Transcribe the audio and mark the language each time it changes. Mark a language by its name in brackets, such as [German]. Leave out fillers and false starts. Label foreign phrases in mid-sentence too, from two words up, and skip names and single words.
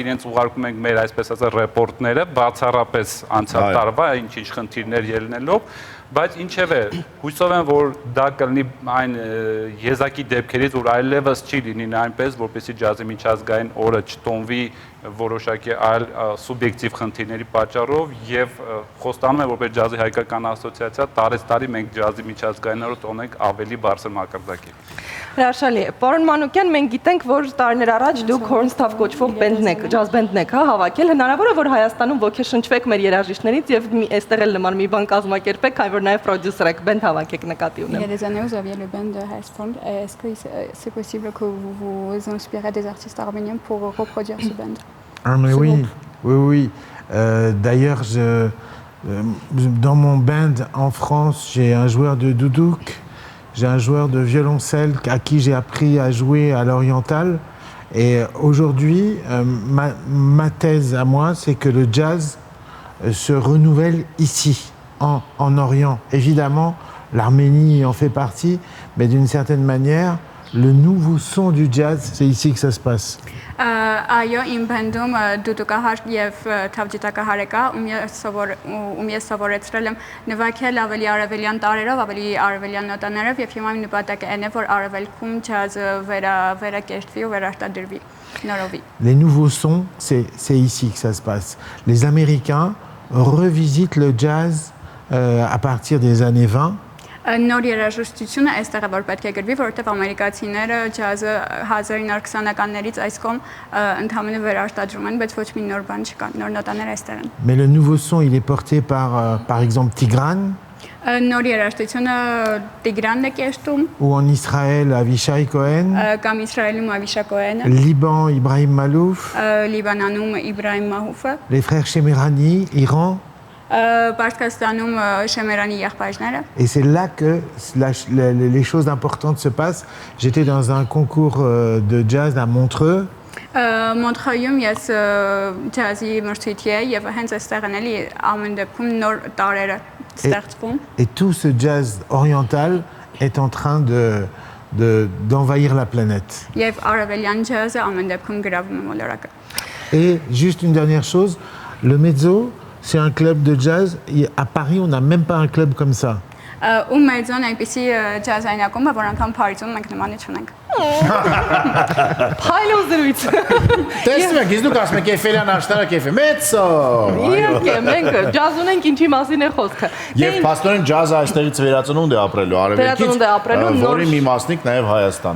[Armenian] իրենց ուղարկում ենք մեր այսպես ասած ռեպորտները բացառապես անցյալ տարվա ինչ-ինչ խնդիրներ ելնելով բայց ինչևէ հույսով եմ որ դա կլինի այն եզակի դեպքերից որ այլևս չի լինի այնպես որպեսզի ջազի միջազգային օրը չտոնվի որոշակի այլ սուբյեկտիվ խնդիրների պատճառով եւ խոստանում եմ որպես ջազի հայկական ասոցիացիա տարեցտարի մենք ջազի միջազգային օրը տոնենք ավելի բարձր մակարդակի։ Հրաշալի է։ Պարոն Մանուկյան, մենք գիտենք, որ տարիներ առաջ դուք Hornstaff կոչվող բենդն եք, ջազ բենդն եք, հավաքել, հնարավոր է որ Հայաստանում ոգեշնչվեք մեր երաժիշտներից եւ այստեղ էլ նման մի բան կազմակերպեք, այլ որ նաեւ պրոդյուսեր եք, բենդ հավաքեք նկատի ունեմ։ [French] Il y a des années, vous aviez le band de Hellsprung. Est-ce que c'est possible que vous vous inspirez des artistes arméniens pour reproduire ce band? Ah mais oui. D'ailleurs, dans mon band en France, j'ai un joueur de doudouk. J'ai un joueur de violoncelle à qui j'ai appris à jouer à l'oriental. Et aujourd'hui, ma thèse à moi, c'est que le jazz se renouvelle ici, en Orient. Évidemment, l'Arménie en fait partie, mais d'une certaine manière, le nouveau son du jazz, c'est ici que ça se passe. [Armenian] Այո, իմ բենդում դուդուկահար եւ թավջիտակահար կա, ում ես սովորեցրել եմ նվագել ավելի արևելյան տարերով, ավելի արևելյան նոտաներով եւ հիմա իմ նպատակը այն է, որ արևելքում ջազը վերակերտվի ու վերարտադրվի նորովի։ [French] Les nouveaux sons, c'est ici que ça se passe. Les Américains revisitent le jazz à partir des années 20. [Armenian] Նոր երաժշտությունը այստեղ է որ պետք է գրվի, որովհետև ամերիկացիները ջազը 1920-ականներից այս կողմ ընդհանրապես վերարտադրում են, բայց ոչ մի նոր բան չկա, նոր նոտաներ այստեղ են։ [French] Mais le nouveau son, il est porté par exemple Tigran. [Armenian] Նոր երաժշտությունը Տիգրանն է կերտում։ [French] Ou en Israël, Avishai Cohen. [Armenian] Կամ Իսրայելում Ավիշա Կոհենը։ [French] Liban, Ibrahim Malouf. [Armenian] Լիբանանում Իբրահիմ Մահուֆը։ [French] Les frères Shemirani, Iran. [Armenian] Պարսկաստանում Շեմերանի եղբայրները։ [French] Et c'est là que les choses importantes se passent. J'étais dans un concours de jazz à Montreux. [Armenian] Մոնտրեյում ես ջազի մրցույթի եի եւ հենց այստեղ էլի ամեն դեպքում նոր տարերը ստեղծվում։ [French] Et tout ce jazz oriental est en train d'envahir la planète. [Armenian] Եվ արևելյան ջազը ամեն դեպքում գրավում է մոլորակը։ [French] Et juste une dernière chose, le mezzo, c'est un club de jazz. À Paris, on n'a même pas un club comme ça. [Armenian] Ու մեծոն այնպեսի ջազային ակումբ է, որ անգամ Փարիզում մենք նմանը չունենք։ Փայլոց դրույթ։ Տեսնում եք, դուք ասում եք Էֆելյան աշտարակ Էֆե, մեծո։ Իհարկե, մենք ջազ ունենք, ինչի մասին է խոսքը։ Եվ փաստորեն ջազը այստեղից վերածնունդ է ապրելու արևելքից, որի մի մասնիկ նաև Հայաստան։